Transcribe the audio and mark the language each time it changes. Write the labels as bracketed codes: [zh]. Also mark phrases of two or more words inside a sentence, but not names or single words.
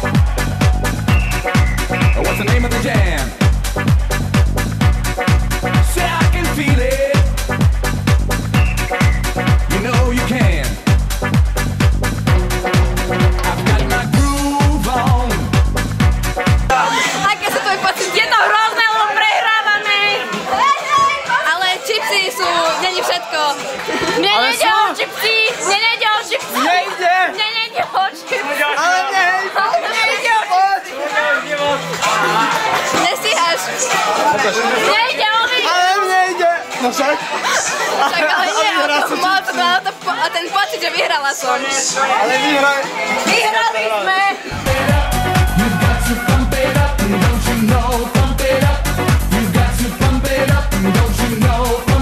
[en] What's the name of the jam? Say I can feel it. You know you can. I've got my groove on. [sk] Aké sú tvoje pocity? Je to hrozné, lebo prehrávané. Ale čipsy sú, není všetko. Mne nejde o čipsy. Mne nejde o čipsy. Nejde. Mne nejde o čipsy. Ale nejde. Mne nejde o čipsy. Nestíhaš. Mne nejde o nich. Ale nejde. No však. Tak ale nie, a ten pocit, že vyhrala som. Ale vyhraj. Vyhrali sme. [en] You've got to pump it up. Don't you know, pump it up. You've got to pump it up. Don't you know,